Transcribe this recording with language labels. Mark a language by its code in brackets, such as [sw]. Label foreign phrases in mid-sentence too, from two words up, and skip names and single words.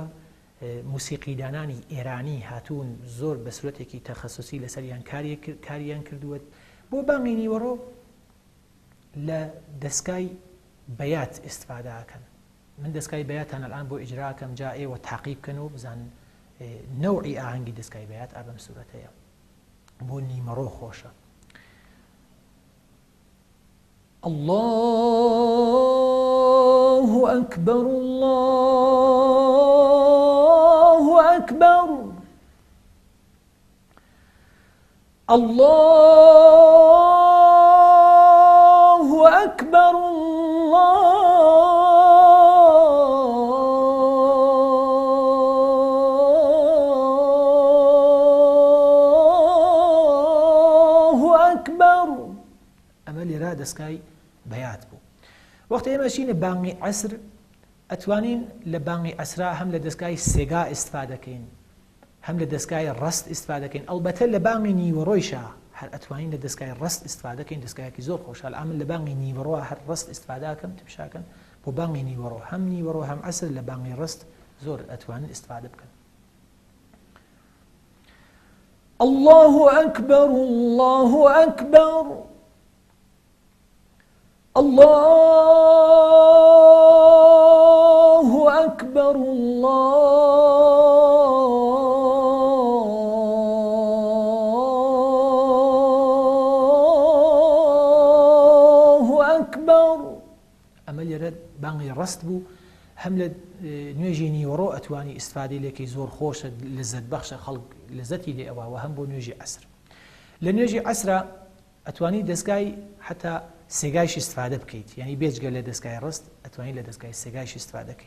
[ckb] موسیقیدانانی ئێرانی هاتوون زۆر بە سورەتێکی تەخەسوسی لەسەریان کاریان کردووە. بۆ بانگی نیوەڕۆ لە دەستگای بەیات ئیستفادەکەن. من دەستگای بەیاتان ئەلان بۆ ئیجراکەم، جا ئێوە تاقیب بکەن و بزان نەوعی ئاهەنگی دەستگای بەیات ئابەم سورەتەیە بۆ نیمەڕۆ خۆشە. [ar] الله أكبر الله أكبر. الله أكبر الله أكبر. [ckb] ئەمە لێرا دەستگای بەیات بوو. وەختە ئێمە چینە بانگی عەسر ئەتوانین لە بانگی عەسرا هەم لە دەستگای سێگا ئیستفادەکەین، هەم لە دەستگای ڕەست ئیستفادەکەین. ئەڵبەتە لە بانگی نیوەڕۆیشە هەر ئەتوانین لە دەستگای ڕەست ئیستفادەکەین، دەستگایەکی زۆر خۆشحال. ئەمن لە بانگی نیوەڕۆ هەر ڕەست ئیستفادەکەم تمشاکەن بۆ بانگی نیوەڕۆ، هەم نیوەڕۆ هەم عەسر لە بانگی ڕەست زۆر ئەتوانن ئیستفادە بکەن. [ar] الله أكبر الله أكبر. الله أكبر الله أكبر. [ckb] ئەمە لێرە بانگی ڕەست بوو، هەم لە نوێژی نیوەڕۆ ئەتوانی ئیستفادەی لێکی زۆر خۆشە، لەزەت بەخشە، خەڵک لەزەتی لێ ئەوە، هەم بۆ نوێژی عەسر. لە نوێژی عەسرا ئەتوانی دەستگای حتا سێگایش ئیستفادە بکەیت، یعنی بێجگە لە دەستگای ڕست ئەتوانین لە دەستگای سێگایش ئیستفادەکەیت.